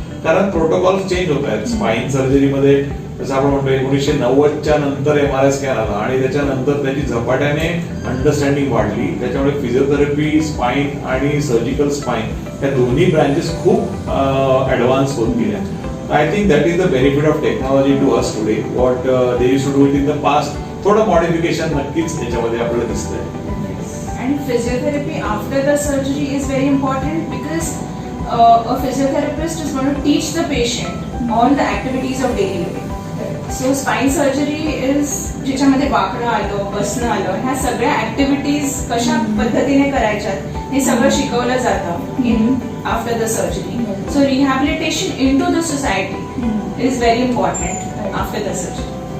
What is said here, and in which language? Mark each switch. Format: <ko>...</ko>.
<mr>कारण protocol change होत आहेत स्पाइन सर्जरीमध्ये. जसं आपण म्हणतो 1990च्या नंतर MRI स्कॅन आला आणि त्याच्यानंतर त्याची झपाट्याने अंडरस्टँडिंग वाढली. त्याच्यामुळे फिजिओथेरपी, स्पाइन आणि सर्जिकल स्पाइन या दोन्ही ब्रांचेस खूप ऍडव्हान्स होत गेल्या.</mr> <en>I think that is the benefit of technology to us today. What they used to do it in the past,</en> <mr>थोडं मॉडिफिकेशन नक्कीच त्याच्यामध्ये आपल्याला दिसतंय.</mr> <en>And physiotherapy after the surgery is very important because a physiotherapist is going to teach the patient all the activities of daily living.</en> <mr>So spine surgery is ज्याच्यामध्ये वाकडं आलं, बसणं आलं, ह्या सगळ्या ऍक्टिव्हिटीज कशा पद्धतीने करायच्यात हे सगळं शिकवलं जातं</mr> <en>In after the surgery. So rehabilitation in to the society is very important after the surgery.</en>